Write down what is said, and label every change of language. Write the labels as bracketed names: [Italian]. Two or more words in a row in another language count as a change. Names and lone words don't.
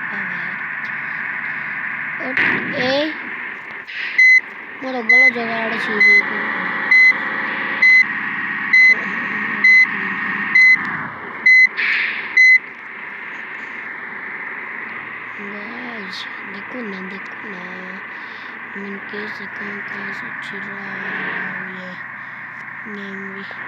[Nepali] ए म त गलत जग्गा आएर छिरेको गाइस [Hindi] देखो ना मैं कैसे कहाँ से छिरा ये नेम भी